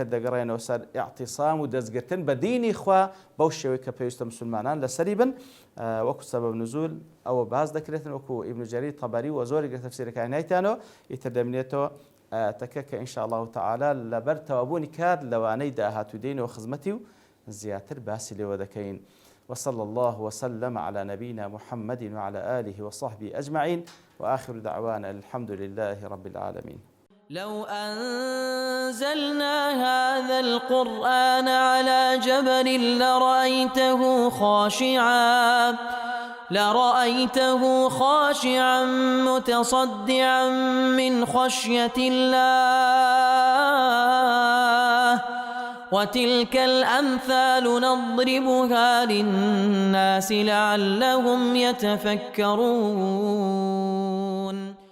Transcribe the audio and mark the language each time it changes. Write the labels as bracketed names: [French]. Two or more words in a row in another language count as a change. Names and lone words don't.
[Central Kurdish] دەگەڕێنەوە سەر ئیعتیسام و دەستگرتن بە دینی خوا بەو شێوەی کە پێویستە مسلمانان لەسەری بن وەکو سەبەب نزول ئەوە باز دەکرێتن وەکو ئیبن جەریر تەبەری و زۆرێک لە تەفسیرەکانی نایتانەوە ئیتر دەمێنێتەوە تەکە کە [Arabic] ئینشاء الله تعالى [Central Kurdish] لەبەر تەوابوونی کات لەوانەی داهاتوو دێنەوە خزمەتی و زیاتر باسی لێوە دەکەین [Arabic] وصلى الله وسلم على نبينا محمد وعلى آله وصحبه أجمعين وآخر دعوانا الحمد لله رب العالمين. لو أنزلنا هذا القرآن على جبل لرأيته خاشعا متصدعا من خشية الله وتلك الأمثال نضربها للناس لعلهم يتفكرون